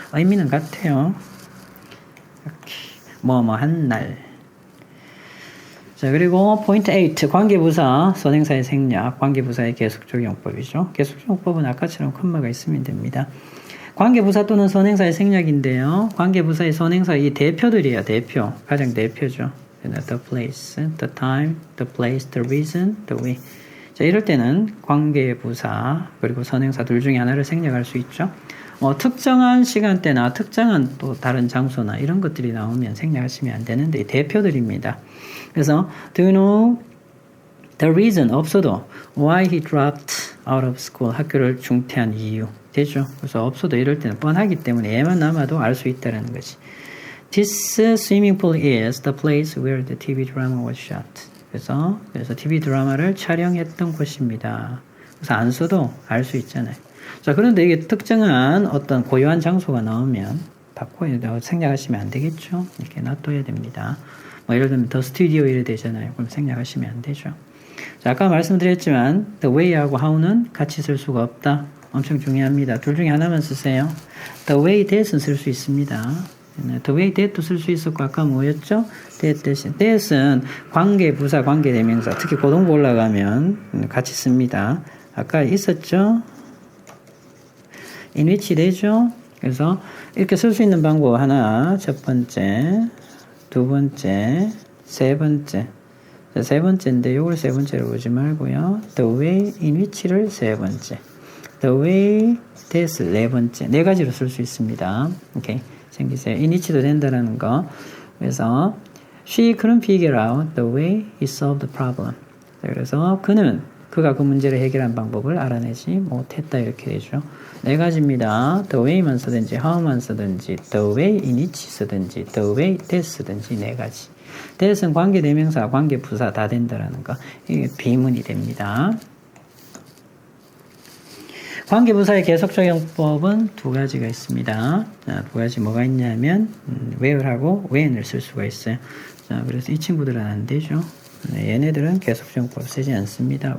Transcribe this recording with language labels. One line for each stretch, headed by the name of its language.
Korean: 의미는 같아요. 이렇게 뭐뭐 한 날. 자, 그리고 포인트 8 관계부사 선행사의 생략 관계부사의 계속적 용법이죠. 계속적 용법은 아까처럼 콤마가 있으면 됩니다. 관계부사 또는 선행사의 생략인데요. 관계부사의 선행사 이 대표들이에요. 대표. 가장 대표죠.
English: The place, the time, the place, the reason, the way.
Korean: 자, 이럴 때는 관계부사 그리고 선행사 둘 중에 하나를 생략할 수 있죠. 특정한 시간대나 특정한 또 다른 장소나 이런 것들이 나오면 생략하시면 안 되는데 대표들입니다.
English: 그래서 do you know the reason
Korean: 없어도
English: why he dropped out of school
Korean: 학교를 중퇴한 이유 되죠. 그래서 없어도 이럴 때는 뻔하기 때문에 얘만 남아도 알 수 있다는 거지.
English: This swimming pool is the place where the TV drama was shot.
Korean: 그래서 TV 드라마를 촬영했던 곳입니다. 그래서 안 써도 알 수 있잖아요. 자, 그런데 이게 특정한 어떤 고유한 장소가 나오면 바꿔야 생략하시면 안 되겠죠. 이렇게 놔둬야 됩니다. 뭐 예를 들면 the studio 이래 되잖아요. 그럼 생략하시면 안 되죠. 자, 아까 말씀드렸지만 the way하고 how는 같이 쓸 수가 없다. 엄청 중요합니다. 둘 중에 하나만 쓰세요. The way that은 쓸 수 있습니다. The way that도 쓸 수 있었고 아까 뭐였죠? that 대신 that은 관계, 부사, 관계 대명사 특히 고등부 올라가면 같이 씁니다. 아까 있었죠? in which 되죠? 그래서 이렇게 쓸 수 있는 방법 하나 첫 번째, 두 번째, 세 번째. 자, 세 번째인데 이걸 세 번째로 보지 말고요.
English: The way in which를
Korean: 세 번째.
English: The way that's
Korean: 네 번째. 네 가지로 쓸 수 있습니다. 오케이. 챙기세요. in which도 된다는 거. 그래서
English: she couldn't figure out the way he solved the problem.
Korean: 자, 그래서 그가 그 문제를 해결한 방법을 알아내지 못했다 이렇게 되죠. 네 가지입니다.
English: The way만 쓰든지 how만 쓰든지 the way in which 쓰든지 the way that 쓰든지 네 가지.
Korean: that은 관계 대명사, 관계 부사 다 된다라는 거. 이게 비문이 됩니다. 관계 부사의 계속적 용법은 두 가지가 있습니다. 자, 두 가지 뭐가 있냐면 where하고 when을 쓸 수가 있어요. 자, 그래서 이 친구들은 안 되죠. 네, 얘네들은 계속적 용법 쓰지 않습니다.